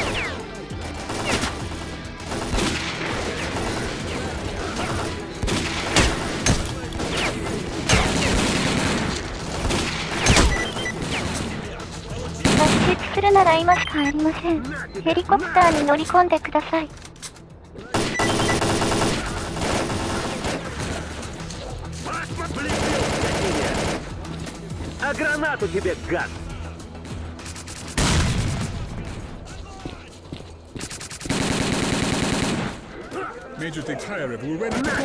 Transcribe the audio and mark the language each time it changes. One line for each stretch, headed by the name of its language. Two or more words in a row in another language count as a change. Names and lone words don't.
Japanese: 脱出するなら今しかありません。ヘリコプターに乗り込んでください。
Russian: А гранату тебе, гад!
English: Major Dektyarov, we're ready to go.